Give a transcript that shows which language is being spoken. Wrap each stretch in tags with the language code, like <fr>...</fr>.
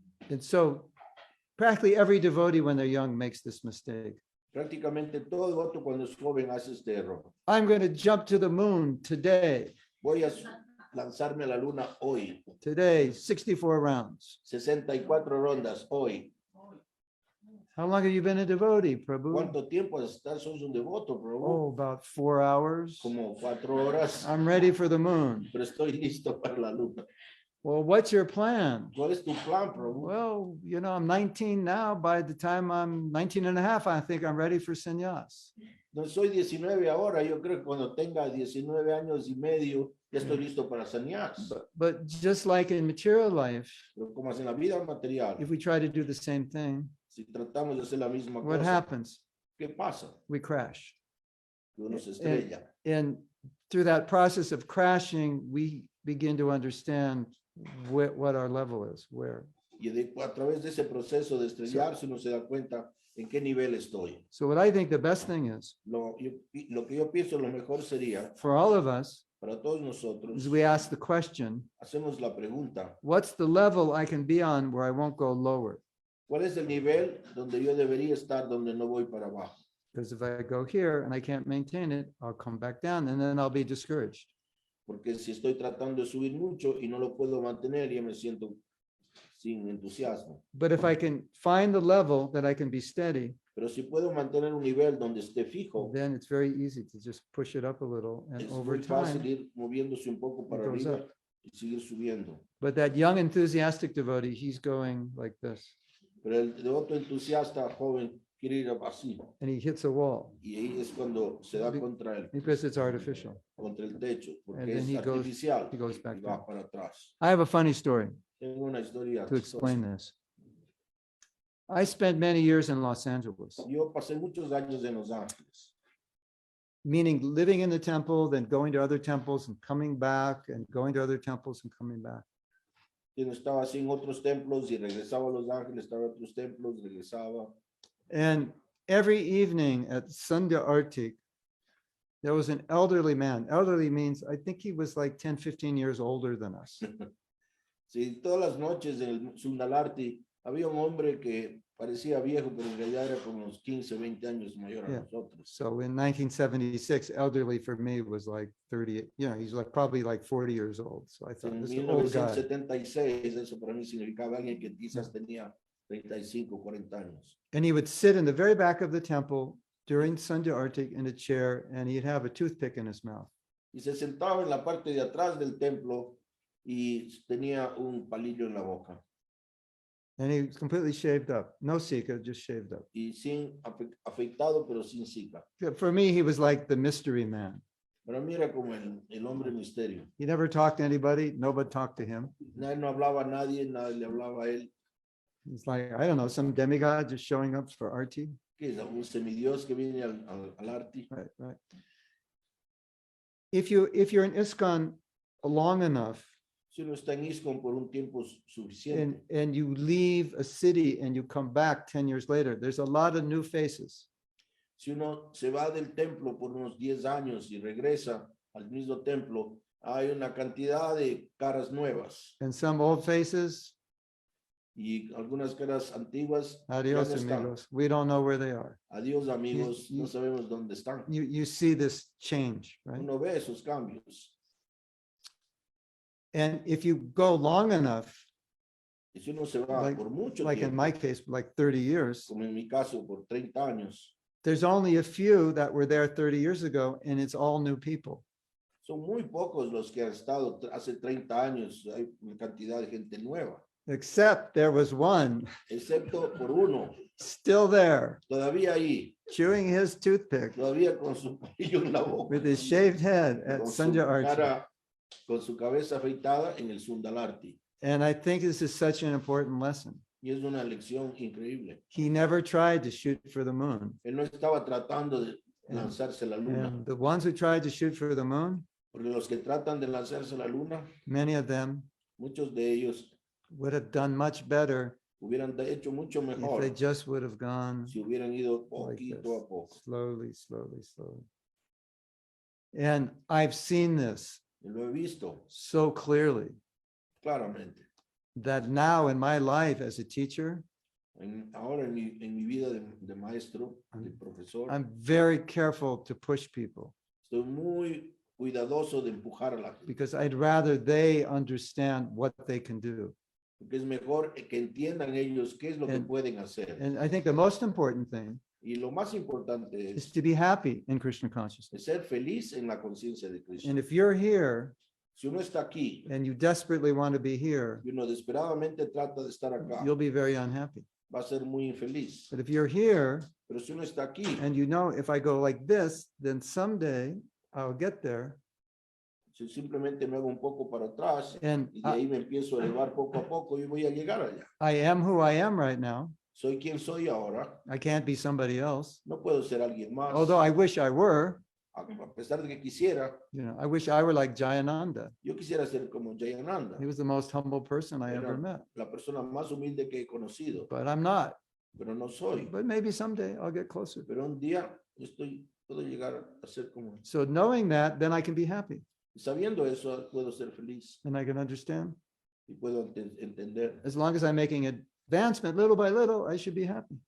<en>And so practically every devotee when they're young makes this mistake.</en> <es>Prácticamente todo devoto cuando es joven hace este error.</es> <en>I'm going to jump to the moon today,</en> <es>Voy a lanzarme a la luna hoy.</es> <en>64 rounds.</en> <es>64 rondas hoy.</es> <en>How long have you been a devotee, Prabhu?</en> <es>¿Cuánto tiempo estás? Sos un devoto, Oh, Prabhu?</es> <en>about 4 hours.</en> <es>Como 4 horas.</es> <en>I'm ready for the moon.</en> <es>Pero estoy listo para la luna.</es> <en>Well, what's your plan?</en> <es>¿Cuál es tu plan, Prabhu?</es> <en>Well, I'm 19 now. By the time I'm 19 and a half, I think I'm ready for sannyas.</en> <es>No soy 19 ahora. Yo creo que cuando tenga 19 años y medio, ya estoy listo para sannyas.</es> <en>But just like in material life,</en> <es>Pero como es en la vida material,</es> <en>if we try to do the same thing,</en> <es>si tratamos de hacer la misma</es> <en>what</en> <es>cosa,</es> <en>happens?</en> <es>¿qué pasa?</es> <en>We crash.</en> <es>Que uno se estrella.</es> <en>And through that process of crashing, we begin to understand what our level is, where.</en> <es>Y a través de ese proceso de estrellarse, uno se da cuenta en qué nivel estoy.</es> <en>So what I think the best thing is</en> <es>Lo que yo pienso lo mejor sería,</es> <en>for all of us</en> <es>para todos nosotros,</es> <en>is we ask the question,</en> <es>hacemos la pregunta,</es> <en>what's the level I can be on where I won't go lower?</en> <es>¿cuál es el nivel donde yo debería estar, donde no voy para abajo?</es> <en>Because if I go here and I can't maintain it, I'll come back down and then I'll be discouraged.</en> <es>Porque si estoy tratando de subir mucho y no lo puedo mantener, ya me siento sin entusiasmo.</es> <en>But if I can find the level that I can be steady,</en> <es>Pero si puedo mantener un nivel donde esté fijo,</es> <en>then it's very easy to just push it up a little and</en> <es>es</es> <en>over</en> <es>muy fácil</es> <en>time.</en> <es>ir moviéndose un poco para</es> <en>it goes</en> <es>arriba</es> <en>up.</en> <es>y seguir subiendo.</es> <en>But that young enthusiastic devotee, he's going like this</en> <es>Pero el devoto entusiasta joven quiere ir así.</es> <en>and he hits a wall</en> <es>Y ahí es cuando se da contra</es> <en>because it's artificial.</en> <es>el techo, porque</es> <en>And then</en> <es>es</es> <en>he goes-</en> <es>artificial</es> <en>he goes</en> <es>y</es> <en>back</en> <es>va</es> <en>down.</en> <es>para atrás.</es> <en>I have a funny story</en> <es>Tengo una historia</es> <en>to explain</en> <es>chistosa.</es> <en>this. I spent many years in Los Angeles,</en> <es>Yo pasé muchos años en Los Ángeles,</es> <en>meaning living in the temple, then going to other temples and coming back and going to other temples and coming back.</en> <es>Que no estaba así en otros templos y regresaba a Los Ángeles, estaba en otros templos, regresaba.</es> <en>And every evening at Sandhya Artik, there was an elderly man. Elderly means, I think he was like 10, 15 years older than us.</en> <es>Sí, todas las noches en el Sundalarti había un hombre que parecía viejo, pero en realidad era como unos 15, 20 años mayor a</es> <en>Yeah.</en> <es>nosotros.</es> <en>So in 1976, elderly for me was like 30, he's like probably like 40 years old. So I thought</en> <es>En</es> <en>this is an old guy.</en> <es>1976, eso para mí significaba alguien que quizás tenía 35, 40 años.</es> <en>And he would sit in the very back of the temple during Sandhya Artik in a chair, and he'd have a toothpick in his mouth.</en> <es>Y se sentaba en la parte de atrás del templo y tenía un palillo en la boca.</es> <en>And he was completely shaved up. No sika, just shaved up.</en> <es>Y sin afeitado, pero sin zika.</es> <en>For me, he was like the mystery man.</en> <es>Para mí era como el hombre misterio.</es> <en>He never talked to anybody. Nobody talked to him.</en> <es>Nadie no hablaba a nadie, nadie le hablaba a él.</es> <en>It's like, I don't know, some demigod just showing up for arti.</en> <es>Que es un semidios que viene al arti.</es> <en>Right, right. If you're in ISKCON long enough,</en> <es>Si uno está en ISKCON por un tiempo suficiente</es> <en>and you leave a city and you come back 10 years later, there's a lot of new faces.</en> <es>si uno se va del templo por unos 10 años y regresa al mismo templo, hay una cantidad de caras nuevas</es> <en>And some old faces,</en> <es>y algunas caras antiguas. adios Ya no están.</es> <en>amigos, we don't know where they are.</en> <es>Adiós amigos,</es> <en>You-</en> <es>no sabemos dónde están.</es> <en>You see this change, right?</en> <es>Uno ve esos cambios.</es> <en>And if you go long enough,</en> <es>Y si uno se va</es> <en>Like-</en> <es>por mucho</es> <en>like in</en> <es>tiempo,</es> <en>my case, like 30 years,</en> <es>como en mi caso por 30 años,</es> <en>there's only a few that were there 30 years ago, and it's all new people.</en> <es>son muy pocos los que han estado hace 30 años. Hay una cantidad de gente nueva,</es> <en>Except there was one</en> <es>excepto por uno,</es> <en>still there,</en> <es>todavía ahí,</es> <en>chewing his toothpick</en> <es>todavía con su palillo en la boca,</es> <en>with his shaved head at</en> <es>con su</es> <en>Sandhya Arti.</en> <es>cara, con su cabeza afeitada en el Sundalarti.</es> <en>And I think this is such an important lesson.</en> <es>Y es una lección increíble.</es> <en>He never tried to shoot for the moon.</en> <es>Él no estaba tratando de lanzarse a la luna,</es> <en>And the ones who tried to shoot for the moon,</en> <es>porque los que tratan de lanzarse a la luna,</es> <en>many of them</en> <es>muchos de ellos</es> <en>would have done much better</en> <es>hubieran hecho mucho</es> <en>if</en> <es>mejor</es> <en>they just would have gone</en> <es>si hubieran ido</es> <en>like this,</en> <es>poquito a poco.</es> <en>slowly, slowly, slowly. And I've seen this</en> <es>Y lo he visto</es> <en>so clearly</en> <es>claramente.</es> <en>that now in my life as a teacher,</en> <es>Ahora en mi vida de maestro, de profesor,</es> <en>I'm very careful to push people</en> <es>estoy muy cuidadoso de empujar a la gente,</es> <en>because I'd rather they understand what they can do.</en> <es>porque es mejor que entiendan ellos qué es lo que</es> <en>And-</en> <es>pueden hacer.</es> <en>And I think the most important thing</en> <es>Y lo más importante</es> <en>is</en> <es>es</es> <en>to be happy in Krishna consciousness.</en> <es>ser feliz en la conciencia de</es> <en>And</en> <es>Krishna.</es> <en>if you're here</en> <es>Si uno está aquí</es> <en>and you desperately want to be here,</en> <es>y uno desesperadamente trata de estar acá,</es> <en>you'll be very unhappy.</en> <es>va a ser muy infeliz.</es> <en>But if you're here</en> <es>Pero si uno está aquí,</es> <en>and you know if I go like this, then someday I'll get there.</en> <es>si simplemente me hago un poco para atrás</es> <en>And</en> <es>y de ahí me empiezo a elevar poco a poco y voy a llegar allá.</es> <en>I am who I am right now.</en> <es>Soy quien soy ahora,</es> <en>I can't be somebody else.</en> <es>no puedo ser alguien más.</es> <en>Although I wish I were,</en> <es>A pesar de que quisiera,</es> <en>I wish I were like Jayananda.</en> <es>yo quisiera ser como Jayananda,</es> <en>He was the most humble person I ever met,</en> <es>la persona más humilde que he conocido,</es> <en>but I'm not.</en> <es>pero no soy.</es> <en>But maybe someday I'll get closer.</en> <es>Pero un día puedo llegar a ser como.</es> <en>So knowing that, then I can be happy</en> <es>Sabiendo eso, puedo ser feliz</es> <en>and I can understand.</en> <es>y puedo entender.</es> <en>As long as I'm making advancement little by little, I should be happy.</en>